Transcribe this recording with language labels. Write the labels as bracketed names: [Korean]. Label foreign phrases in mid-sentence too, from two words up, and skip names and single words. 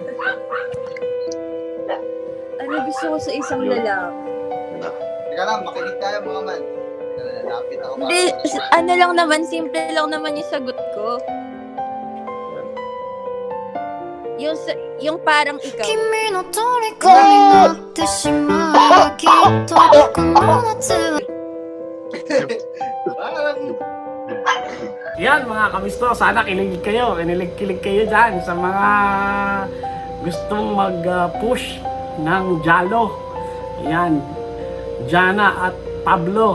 [Filipino] Ano gusto ko sa isang lalaki? Teka lang, makinig tayo mga man. Lalapit ako. Hindi, ano lang naman, simple lang naman yung sagot ko. Yung parang ikaw. [Japanese] 君の虜になってしまうきっとこの夏は [Filipino] Parang, Yan mga kamisto, sana kinilig kayo dyan sa mga gustong mag-push ng Jalo. Ayan, Jana at Pablo.